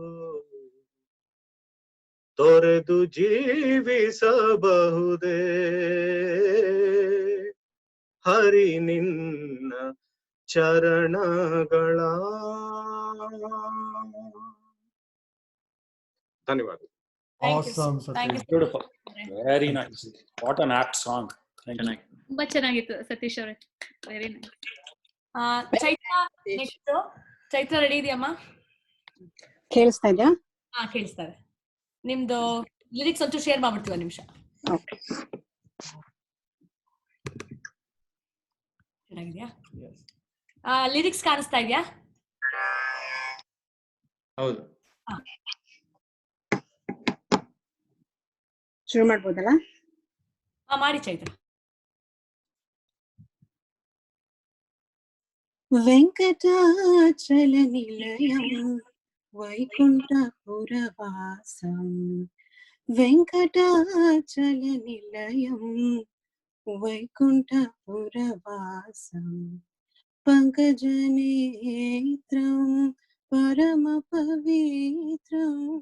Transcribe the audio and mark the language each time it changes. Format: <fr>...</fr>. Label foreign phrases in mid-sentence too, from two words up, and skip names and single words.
<kn>ತೊರೆದು ಜೀವಿಸಬಹುದೇ ಹರಿ ನಿನ್ನ ಚರಣಗಳ. ಧನ್ಯವಾದ.</kn> <en>Thank you. Awesome, Thank you. Satish. Beautiful. Very nice. What an apt song. Thank you.</en> <kn>ತುಂಬಾ ಚೆನ್ನಾಗಿತ್ತು ಸತೀಶ್ ಅವರೇ.</kn> <en>very nice.</en> <kn>ಚೈತ್ರ ನೆಕ್ಸ್ಟ್. ಚೈತ್ರ ರೆಡಿ ಇದೆಯಮ್ಮ? ಕೇಳಿಸ್ತಾ ಇದೆಯಾ? ಹಾ, ಕೇಳಿಸ್ತಾ ಇದೆ. ನಿಮ್ದು ಲಿರಿಕ್ಸ್ ಅಂತೂ ಶೇರ್ ಮಾಡ್ಬಿಡ್ತೀವಿ ಒಂದು ನಿಮಿಷ. ಓಕೆ. ಚೆನ್ನಾಗಿದ್ಯಾ? ಲಿರಿಕ್ಸ್ ಕಾಣಿಸ್ತಾ ಇದೆಯಾ? ಹೌದು. ಶುರು ಮಾಡ್ಬೋದಲ್ಲ? ಮಾಡಿ ಚೈತ್ರ.</kn> <te>వెంకటాచల నిలయం వైకుంఠపురవాసం, వెంకటాచల నిలయం వైకుంఠపురవాసం, పంకజనేత్రం పరమ పవిత్రం,</te>